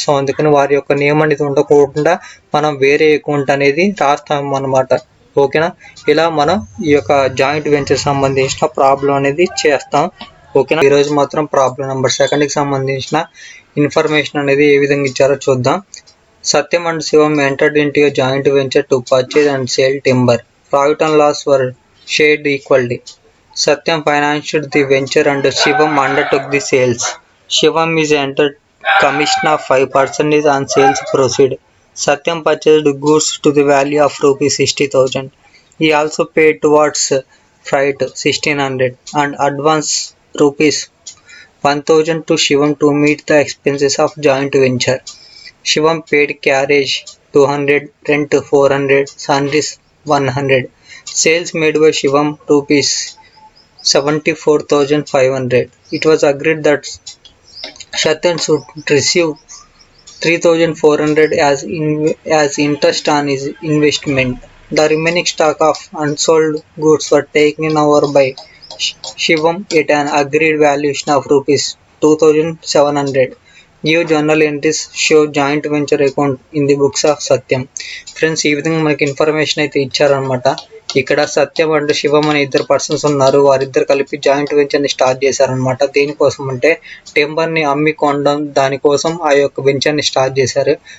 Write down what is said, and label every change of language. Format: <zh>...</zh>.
<te>So అందుకని వారి యొక్క నేమ్ అనేది ఉండకుండా మనం వేరే అకౌంట్ అనేది రాస్తాం అనమాట. ఓకేనా. ఇలా మనం ఈ యొక్క జాయింట్ వెంచర్ సంబంధించిన ప్రాబ్లం అనేది చేస్తాం. ఓకేనా. ఈరోజు మాత్రం ప్రాబ్లం నెంబర్ 2కి సంబంధించిన ఇన్ఫర్మేషన్ అనేది ఏ విధంగా ఇచ్చారో చూద్దాం.</te> <en>Satyam and Shivam entered into a joint venture to purchase and sell timber. Profit and loss were shared equally. Satyam financed the venture and Shivam undertook the sales. Shivam is entered commission of 5% on sales proceed. Satyam purchased goods to the value of rupees 60,000. He also paid towards freight 1600 and advance rupees 1000 to Shivam to meet the expenses of joint venture. Shivam paid carriage 200, rent 400, sundries 100. Sales made by Shivam rupees 74,500. It was agreed that Satyam should receive 3,400 as interest on his investment. The remaining stock of unsold goods were taken over by Shivam at an agreed valuation of rupees 2,700. Give journal entries show joint venture account in the books of Satyam.</en> <te>Friends ఈ విధంగా మనకి information అయితే ఇచ్చారనమాట. ఇక్కడ సత్యం and శివం అనే 2 persons ఉన్నారు, వారిద్దరు కలిపి జాయింట్ వెంచర్ని స్టార్ట్ చేశారనమాట. దేనికోసం అంటే టెంబర్ని అమ్మి కొనడం, దానికోసం ఆ యొక్క వెంచర్ని స్టార్ట్ చేశారు.</te>